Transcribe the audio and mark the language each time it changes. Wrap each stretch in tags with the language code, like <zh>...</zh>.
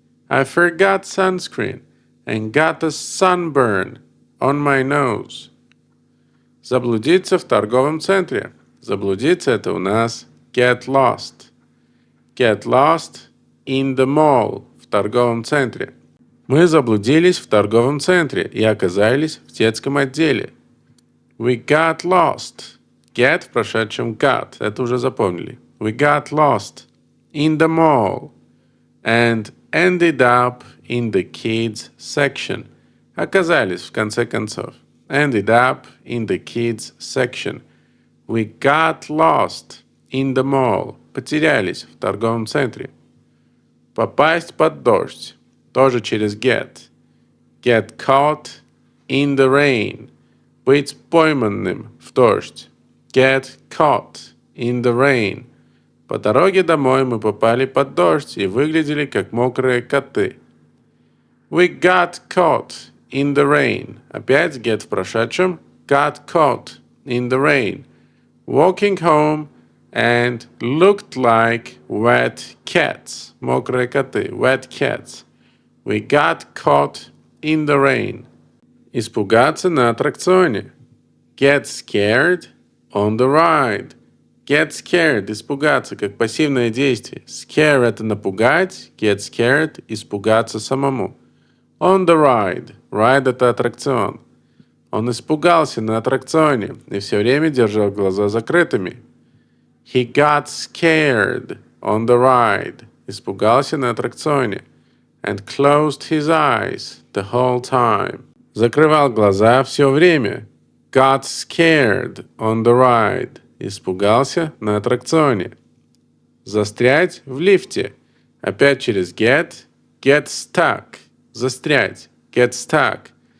<en>I forgot sunscreen and got a sunburn on my nose.</en> <ru>Заблудиться в торговом центре. Заблудиться — это у нас</ru> <en>get lost. Get lost in the mall.</en> <ru>В торговом центре. Мы заблудились в торговом центре и оказались в детском отделе.</ru> <en>We got lost.</en> <ru>Get в прошедшем got. Это уже запомнили.</ru> <en>We got lost in the mall and ended up in the kids section.</en> <ru>Оказались в конце концов.</ru> <en>Ended up in the kids section. We got lost in the mall.</en> <ru>Потерялись в торговом центре. Попасть под дождь. Тоже через get.</ru> <en>Get caught in the rain.</en> <ru>Быть пойманным в дождь.</ru> <en>Get caught in the rain.</en> <ru>По дороге домой мы попали под дождь и выглядели как мокрые коты.</ru> <en>We got caught in the rain.</en> <ru>Опять get в прошедшем.</ru> <en>Got caught in the rain. Walking home and looked like wet cats.</en> <ru>Мокрые коты.</ru> <en>Wet cats. We got caught in the rain.</en> <ru>Испугаться на аттракционе.</ru> <en>Get scared on the ride. Get scared</en> <ru>– испугаться, как пассивное действие. Scare – это напугать.</ru> <en>Get scared</en> <ru>– испугаться самому.</ru> <en>On the ride.</en> <ru>Ride – это аттракцион. Он испугался на аттракционе и все время держал глаза закрытыми.</ru> <en>He got scared on the ride.</en> <ru>Испугался на аттракционе.</ru> <en>And closed his eyes the whole time.</en> <ru>Закрывал глаза все время.</ru> <en>Got scared on the ride.</en> <ru>Испугался на аттракционе. Застрять в лифте. Опять через get.</ru> <en>Get stuck.</en> <ru>Застрять.</ru> <en>Get stuck.</en>